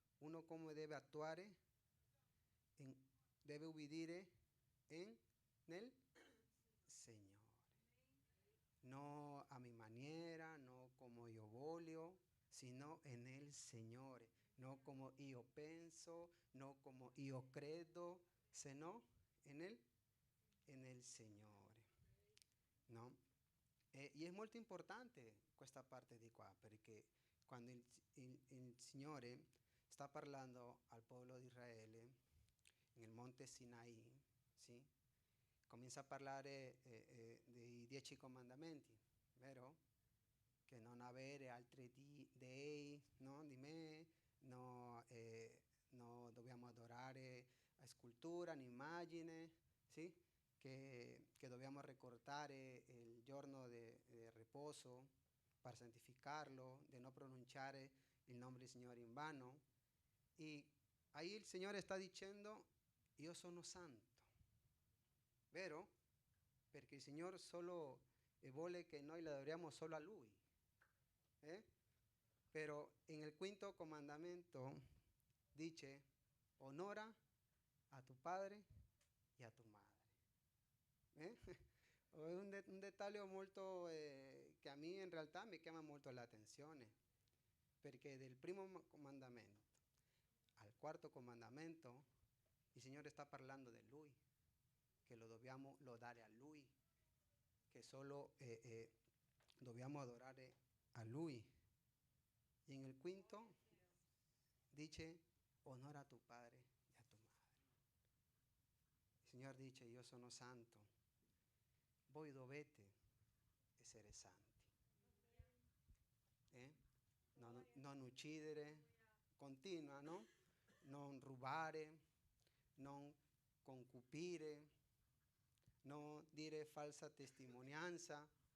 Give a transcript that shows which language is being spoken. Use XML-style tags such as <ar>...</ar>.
<es>uno cómo debe actuar, debe obedecer en el Señor. No a mi manera, no como yo</es> <it>voglio,</it> <es>sino en el Señor. No como yo pienso, no como yo</es> <it>credo,</it> <es>sino en el Señor. No?</es> <it>E è molto importante questa parte di qua, perché quando il Signore sta parlando al popolo di Israele nel monte Sinai, sì? Comincia a parlare dei 10 comandamenti, vero? Che non avere altri dei, no? Di me, no, no dobbiamo adorare a scultura, un'immagine, sì? Che dobbiamo ricordare il giorno di riposo per santificarlo, di non pronunciare il nome del Signore in vano. E ahí il Signore sta dicendo, io sono santo, vero? Perché il Signore solo vuole che noi le adoriamo solo a Lui.</it> <es>Pero en el 5º comandamento dice, honora a tu padre y a tu madre.</es> <it>È un dettaglio molto che a me in realtà mi chiama molto l'attenzione, perché del primo comandamento al 4º comandamento il Signore sta parlando di Lui, che lo dobbiamo lodare a Lui, che solo dobbiamo adorare a Lui.</it> <es>Y en el 5º dice, honora a tu padre y a tu madre.</es> <it>Il Signore dice, io sono santo, voi dovete essere santi. Non uccidere, continua, no? Non rubare, non concupire, non dire falsa testimonianza.</it>